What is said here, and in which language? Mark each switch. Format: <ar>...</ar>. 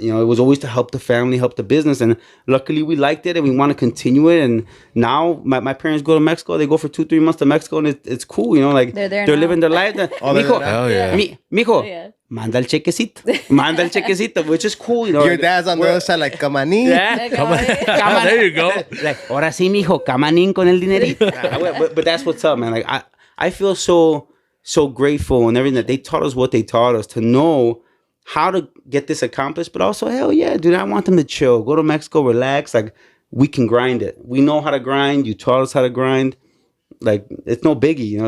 <en>You know, it was always to help the family, help the business, and luckily we liked it and we want to continue it. And now my parents go to Mexico. They go for 2-3 months to Mexico, and it's cool. You know, like They're there they're now. living their life. Mijo, Hell yeah.</en> <es>mijo,</es> <en>Yeah.</en> <es>manda el chequecito,</es> <en>which is cool. You know, Your dad's on the other side, like, come on, yeah. There you go.</en> <es>Like, ahora sí, mijo, camanín con el dinerito.</es> <en>but that's what's up, man. Like, I feel so grateful and everything that they taught us what they taught us to know how to get this accomplished. But also, hell yeah, dude, I want them to chill, go to Mexico, relax. Like, we can grind it. We know how to grind. You taught us how to grind. Like, it's no biggie, you know.</en>